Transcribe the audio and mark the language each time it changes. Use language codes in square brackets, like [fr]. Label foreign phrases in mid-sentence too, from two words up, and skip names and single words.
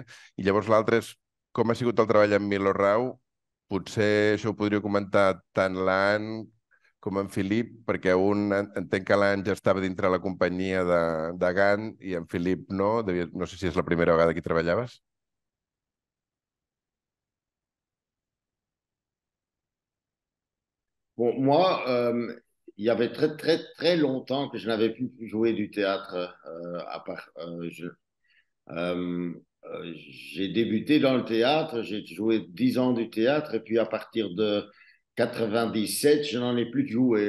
[ca] I llavors l'altre és com ha sigut el treball amb Milo Rau. Potser això ho podria comentar tant l'Anne com en Filip, perquè entenc que l'Anne ja estava dintre la companyia de Gant i en Filip no. No sé si és la primera vegada que hi treballaves. [fr] Bon, moi, il y avait très, très, très longtemps que je n'avais plus joué du théâtre. À part, Euh, j'ai débuté dans le théâtre, j'ai joué 10 ans du théâtre et puis à partir de 97, je n'en ai plus joué.